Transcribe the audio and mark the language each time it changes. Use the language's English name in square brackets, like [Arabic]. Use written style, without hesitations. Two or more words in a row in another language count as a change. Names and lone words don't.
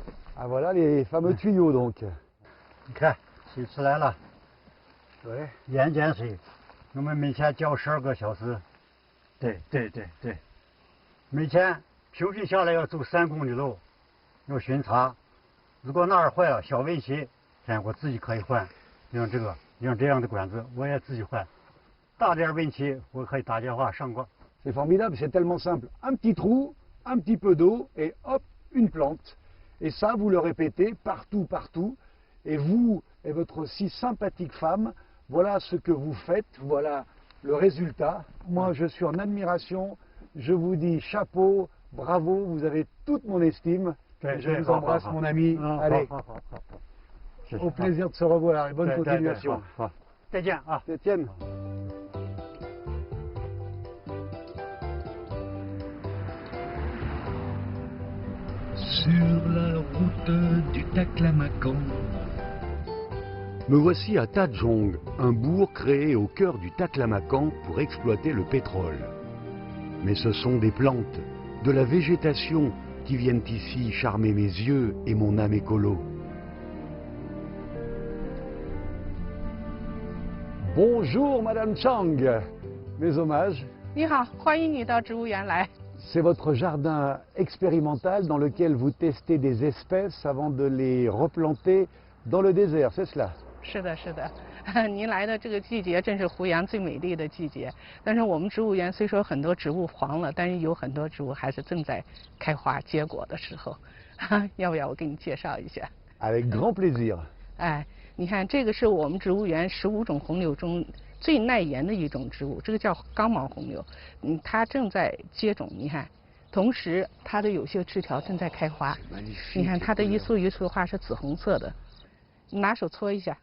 [French] Ah, voilà les fameux tuyaux donc. [Chinese] 你看，水出来了。对，盐碱水，我们每天浇12个小时。对。每天平均下来要走3公里路，要巡查。如果哪儿坏了，小问题，我自己可以换。像这样的管子，我也自己换。大点问题，我可以打电话上过。 [French] C'est formidable, c'est tellement simple. Un petit trou, un petit peu d'eau et hop, une plante. Et ça, vous le répétez partout. Et vous et votre si sympathique femme, voilà ce que vous faites, voilà le résultat. Moi, je suis en admiration. Je vous dis chapeau, bravo, vous avez toute mon estime. Je vous embrasse, mon ami. Allez, au plaisir de se revoir et bonne continuation. [Chinese] 再见啊，再见。 [French] Sur la route du Taklamakan. Me voici à Tadjong, un bourg créé au cœur du Taklamakan pour exploiter le pétrole. Mais ce sont des plantes, de la végétation qui viennent ici charmer mes yeux et mon âme écolo. Bonjour Madame Chang, mes hommages. [Chinese] 你好，欢迎你到植物园来。 [French] C'est votre jardin expérimental dans lequel vous testez des espèces avant de les replanter dans le désert, c'est cela? [Chinese] 是的，是的，您来的这个季节正是湖阳最美丽的季节。但是我们植物园虽说很多植物黄了，但是有很多植物还是正在开花结果的时候。要不要我给你介绍一下 [French] ？Avec grand plaisir。 [Chinese] 哎，你看这个是我们植物园15种红柳中最耐盐的一种植物，这个叫刚毛红柳。它正在接种，你看，同时它的有些枝条正在开花。你看它的一束一束的花是紫红色的，你拿手搓一下。